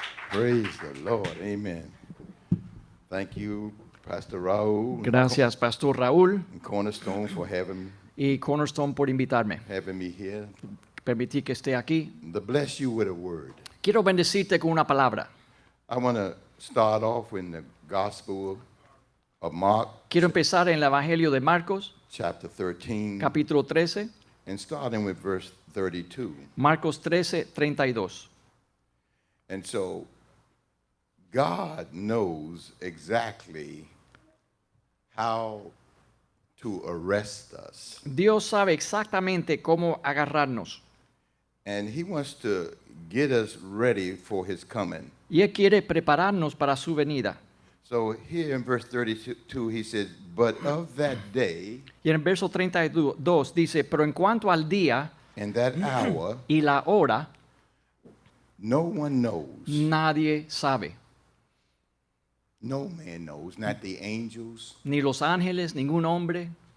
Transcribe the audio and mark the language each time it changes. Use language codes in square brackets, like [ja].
[en] Praise the Lord. Amen. Thank you, Pastor Raul [es] Gracias, Pastor Raúl [en] and Cornerstone for [es] y Cornerstone por invitarme. [en] having me here. [es] Permití que esté aquí. [en] To bless you with a word. [es] Quiero bendecirte con una palabra. [en] I want to start off in the Gospel of Mark, [es] Quiero empezar en el Evangelio de Marcos, [en] chapter 13, [es] capítulo 13, [en] and starting with verse 32. [es] Marcos 13, 32. [en] And so, God knows exactly how to arrest us. [es] Dios sabe exactamente cómo agarrarnos [en] And He wants to get us ready for His coming. [es] y Él quiere prepararnos para su venida. [en] So here in verse 32, he says, but of that day [es] Y en el verso 32 dice, pero en cuanto al día [en] and that hour, [es] y la hora, [en] no one knows. [es] nadie sabe. [en] No man knows, not the angels, [es] Ni los ángeles, ningún hombre,